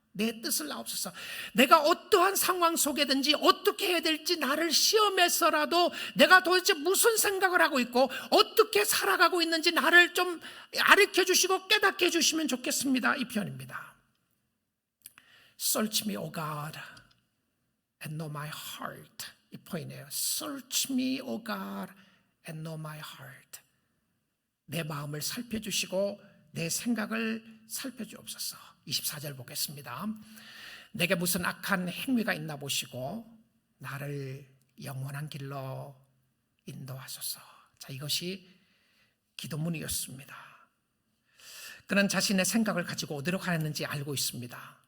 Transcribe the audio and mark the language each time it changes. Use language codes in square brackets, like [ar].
[ko] 내 뜻을 하옵소서. 내가 어떠한 상황 속에든지 어떻게 해야 될지 나를 시험해서라도 내가 도대체 무슨 생각을 하고 있고 어떻게 살아가고 있는지 나를 좀 가르쳐 주시고 깨닫게 해주시면 좋겠습니다. 이 표현입니다. [en] Search me, O God, and know my heart. [ko] 이 표현이에요. [en] Search me, O God, and know my heart. [ko] 내 마음을 살펴주시고 내 생각을 살펴주옵소서. 24절 보겠습니다. 내게 무슨 악한 행위가 있나 보시고 나를 영원한 길로 인도하소서. 자, 이것이 기도문이었습니다. 그는 자신의 생각을 가지고 어디로 가는지 알고 있습니다.